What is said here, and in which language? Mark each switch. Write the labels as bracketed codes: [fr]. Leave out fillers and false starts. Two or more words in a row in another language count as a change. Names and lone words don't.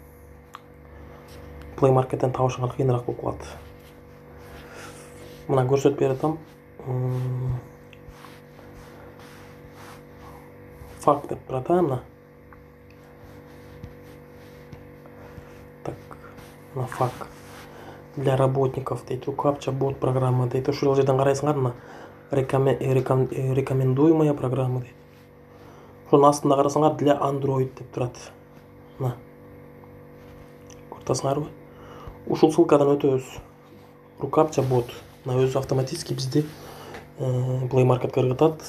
[ky] Play Market'тен табышыңар кыйыныраак болуп калат. Мына көрсөтүп берем. Факт деп турат, мына. Так, мына факт. [ru] Для работников [ky] дейт, Рукапча бот программа дейт. Ошол жерден карайсыңар, мына [ru] рекомендуемая программа [ky] дейт. Ошонун астында карасаңар, для Android деп турат. Мына. Көрүп ушул ссылкадан өтөбүз. Рукапча бот. Мына өзү автоматически бизди Play Market'ке ыргытат.